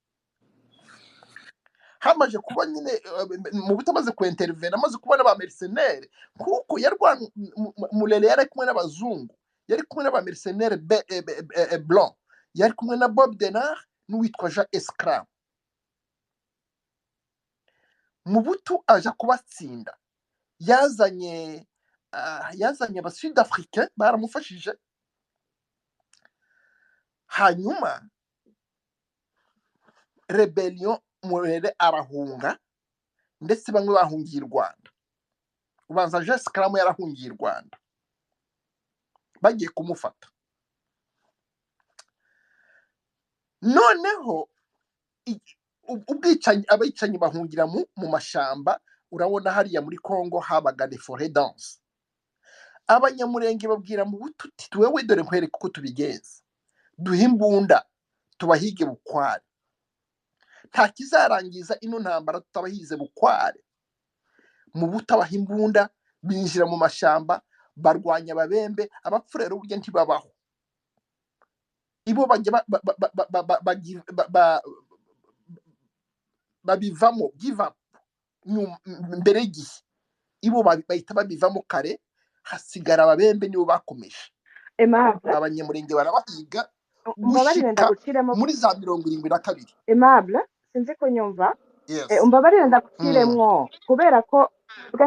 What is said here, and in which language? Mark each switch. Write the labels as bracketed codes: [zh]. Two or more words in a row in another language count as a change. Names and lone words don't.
[rw] hamaje kuba nyine Mobutu amaze kuintervena amaze kubona ba mercenaires kuko Murere yari kumwe n'abazungu yari kumwe n'aba [fr] mercenaires blanc [rw] yari kumwe na Bob Denard n'uwitwa Jean Escram Mobutu aja kubatsinda yazanye aba Sud Africain baramufashije hanyuma rebellion Murere arahunga ndetse bamwe bahungiye i Rwanda ubanza Jean Escram yarahungiye i Rwanda bagiye kumufata noneho abicanyi bahungira mu mashamba urabona hariya muri Congo habaga [fr] des forêts denses [rw] abanyamurenge babwira Mobutu uti wewe dore nkwereke uko tubigenza duhe imbunda tubahige bukware nta kizarangiza ino ntambara tutabahize bukware Mobutu abaha imbunda binjira mu mashamba barwanya ababembe abapfurero burya ntibabaho ibo bajya babivamo [en] give up [rw] mbere y'igihe ibo bahita babivamo kare hasigara ababembe nibo bakomeje abanyamurenge barabahiga umbabarire [rn] gushika ndaguciremo muri za 72. Aimable sinzi ko nyumva [en] Yes. [rn] umbabarire ndaguciremwo kubera ko twe